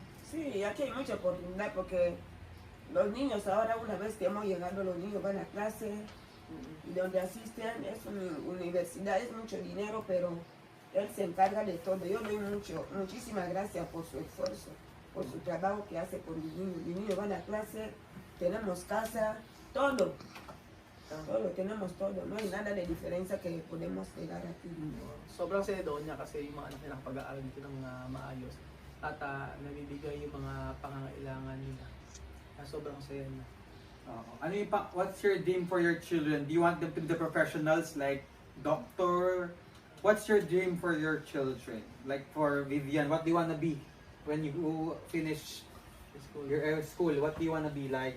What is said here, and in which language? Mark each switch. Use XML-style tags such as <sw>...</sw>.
<es>Sí, aquí hay mucha oportunidad porque los niños ahora, una vez que hemos llegado, los niños van a clase y donde asisten es una universidad, es mucho dinero, pero él se encarga de todo. Yo le doy muchísimas gracias por su esfuerzo, por su trabajo que hace por los niños. Los niños van a clase, tenemos casa, todo. Todo, tenemos todo. No hay nada de diferencia que podemos llegar aquí.</es> <tl>Sobrang saya doon niya kasi yung mga anak nilang pag-aaral dito ng maayos at nabibigay yung mga pangangailangan nila. Sobrang saya niya. Ano yung</tl> <en>what's your dream for your children? Do you want them to be the professionals like doctor? What's your dream for your children? Like for Vivian, what do you want to be when you finish your school? What do you want to be like?</en>